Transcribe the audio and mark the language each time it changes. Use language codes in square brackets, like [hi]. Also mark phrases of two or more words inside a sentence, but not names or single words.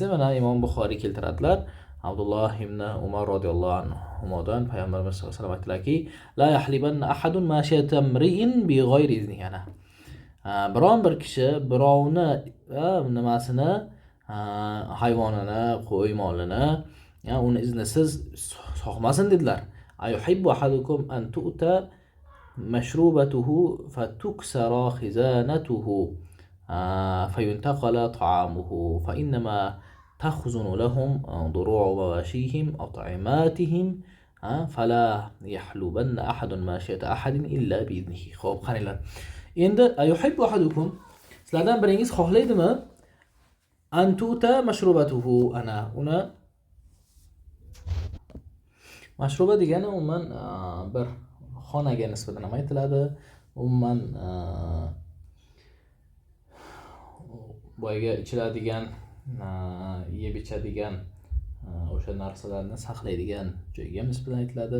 [uz] Mana Imom Buxoriy keltiradilar. Abdulloh ibn Umar radhiyallohu anhudan payg'ambarimiz [ar] صلى الله عليه وسلم [uz] aytdilarki, [ar] لا يحلبن أحد ماشية امرئ بغير إذنه. [uz] Ana biron bir kishi birovni nimasini, hayvonini, qo'y molini uni iznisiz sog'masin dedilar. [ar] أيحب أحدكم أن تؤتى مشربته فتكسر خزانته فينتقل طعامه فإنما تخزن لهم ضروع مواشيهم أطعماتهم فلا يحلبن أحد ماشية أحد إلا بإذنه. [uz] Xo'p, qaranglar. Endi [ar] أيحب أحدكم, [uz] sizlardan biringiz xohlaydimi [ar] أن تؤتى مشربته, [uz] ana uni mashruba degani umuman bir xonaga nisbatan ham aytiladi. Umuman boyga ichiladigan, yeb ichadigan o'sha narsalarni saqlaydigan joyga nisbatan aytiladi.